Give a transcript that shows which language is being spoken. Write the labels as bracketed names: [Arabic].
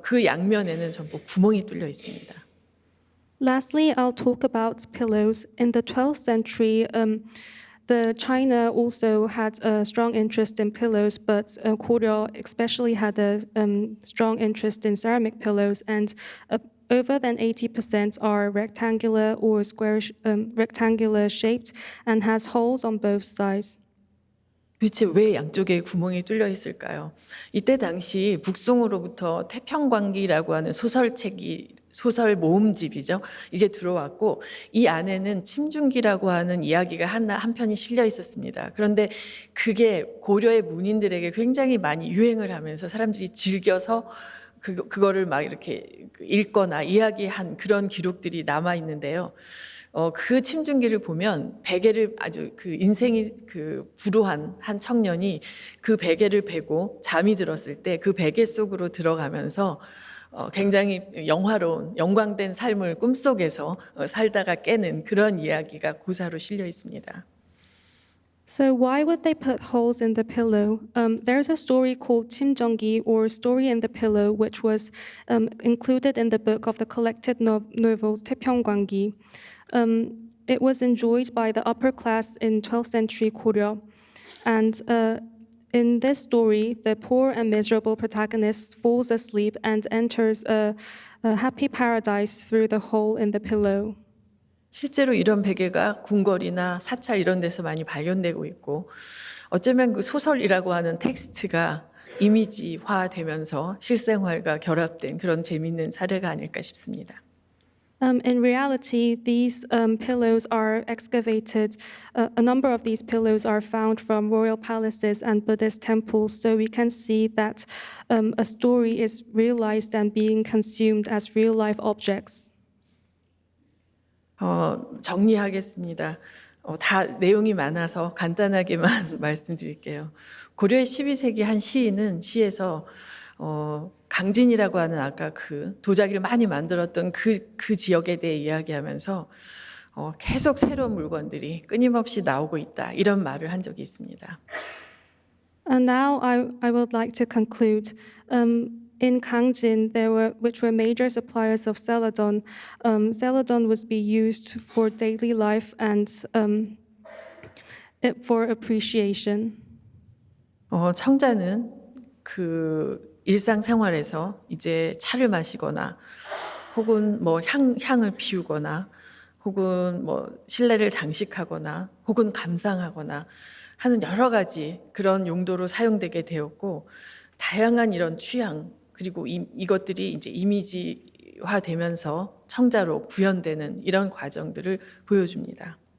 [Korean] 그 양면에는 전부 구멍이 뚫려 있습니다. [English] Lastly, I'll talk about pillows. In the 12th century, China also had a strong interest in pillows, but Korea especially had a strong interest in ceramic pillows, and over than 80% are rectangular or rectangular shaped and has holes on both sides. [Korean] 도대체 왜 양쪽에 구멍이 뚫려 있을까요? 이때 당시 북송으로부터 태평광기라고 하는 소설 모음집이죠. 이게 들어왔고 이 안에는 침중기라고 하는 이야기가 한 편이 실려 있었습니다. 그런데 그게 고려의 문인들에게 굉장히 많이 유행을 하면서 사람들이 즐겨서 그거를 막 이렇게 읽거나 이야기한 그런 기록들이 남아 있는데요. 그 침중기를 보면 베개를 아주 인생이 불우한 한 청년이 그 베개를 베고 잠이 들었을 때 그 베개 속으로 들어가면서 굉장히 영화로운 영광된 삶을 꿈속에서 살다가 깨는 그런 이야기가 고사로 실려 있습니다. [English] So why would they put holes in the pillow? There's a story called Chimjeongi, or Story in the Pillow, which was included in the book of the collected novels Taepyeonggwangi. It was enjoyed by the upper class in 12th century Korea. And in this story, the poor and miserable protagonist falls asleep and enters a happy paradise through the hole in the pillow. [Korean] 실제로 이런 베개가 궁궐이나 사찰 이런 데서 많이 발견되고 있고 어쩌면 그 소설이라고 하는 텍스트가 이미지화되면서 실생활과 결합된 그런 재미있는 사례가 아닐까 싶습니다. [English] In reality, these pillows are excavated. A number of these pillows are found from royal palaces and Buddhist temples, so we can see that a story is realized and being consumed as real-life objects. [Korean] 정리하겠습니다. 다 내용이 많아서 간단하게만 말씀드릴게요. 고려의 12세기 한 시인은 시에서 강진이라고 하는 아까 그 도자기를 많이 만들었던 그 지역에 대해 이야기하면서 계속 새로운 물건들이 끊임없이 나오고 있다 이런 말을 한 적이 있습니다. [English] And now I would like to conclude. in Gangjin, which were major suppliers of celadon. Celadon was be used for daily life and for appreciation. [Korean] 청자는 그 일상생활에서 이제 차를 마시거나 혹은 뭐 향을 피우거나 혹은 뭐 실내를 장식하거나 혹은 감상하거나 하는 여러 가지 그런 용도로 사용되게 되었고 다양한 이런 취향 그리고 이것들이 이제 이미지화되면서 청자로 구현되는 이런 과정들을 보여줍니다.